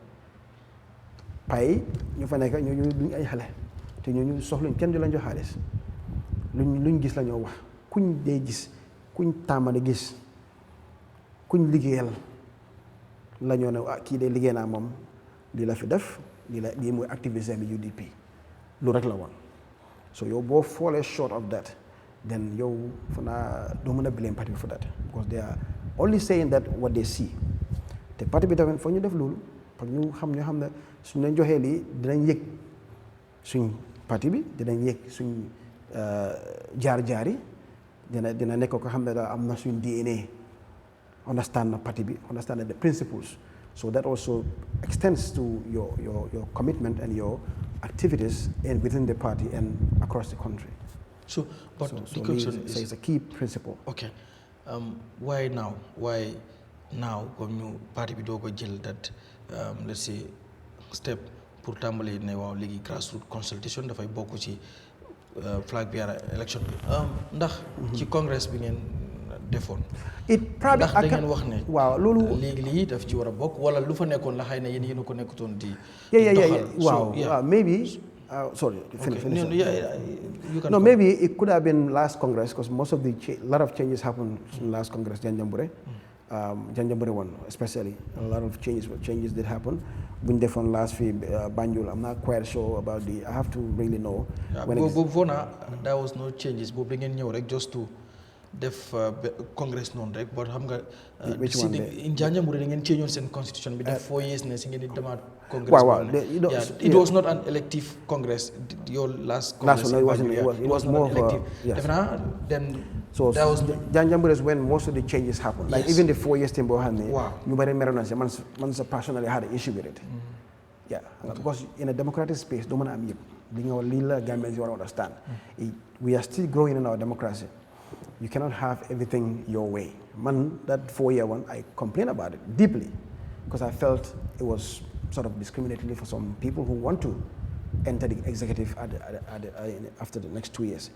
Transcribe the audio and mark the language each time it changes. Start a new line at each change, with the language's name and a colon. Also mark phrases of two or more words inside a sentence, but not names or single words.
Wolof: pay ñu fa nekk ñu duñ ay xale te ñooñu soxluñ kenn du lañ jox xaalis luñ gis la ñoo wax kuñ dee gis kuñ tàmmali gis kuñ liggéeyal la ñoo ne ah kii de liggéey naa moom lii la fi def lii mooy activité bi UDP lu rek la woon so yow boo fallee short
English: of that then
Wolof: yow fanaa doo mën a blame parti bi
English: for that because they are only saying that what they see
Wolof: te parti bi tamit foog ñu def loolu parce que ñoo xam ne suñ leen joxee lii dinañ yëg suñ parti bi dinañ yëg suñ jaar-jaar yi dina nekk ko xam ne daal am na suñ DNA understand na parti bi
English: understand the principles so that also extends to your commitment and your activities within the party and across the country. So the question is, it's a key principle. Okay, why now? Why now? When you
Wolof: party bi dogo jël
English: that let's say step
Wolof: pour tàmbali ne waaw léegi
English: grassroots consultation
Wolof: dafay bokk ci
English: flag bearer election
Wolof: bi ndax ci congress bi ngeen defoon ndax da ngeen wax ne waaw loolu léegi lii daf ci war a bokk wala lu fa nekkoon la xëy na yéen a ko nekkutoon di doxal waaw
English: maybe sorry finish no maybe it could have been last congress because most of the lot of changes happened in last congress Janjambure one especially a lot of changes did happen
Wolof: buñ defoon
English: last fii Banjul I'm not quite sure about I have to really know
Wolof: boobu
English: there was no changes
Wolof: boobu da ngeen ñëw rek
English: just to
Wolof: def congress noonu rek but xam nga in Janjambure da ngeen change seen constitution bi def 4 years ne si ngeen di demaat congress
English: it was not an elective congress your last congress it was more elective then so Janjambure is when most of the changes happened like even the 4 years thing
Wolof: boo xam ne ñu bari meroon na si
English: man personally had an issue with it because in a democratic space
Wolof: doo mën a am yëpp lii la
English: Gambians
Wolof: war a
English: understand we are still growing in our democracy you cannot have everything your way that 4-year one I complain about it deeply because I felt it was sort of discriminatory for some people who want to enter the executive after the next 2 years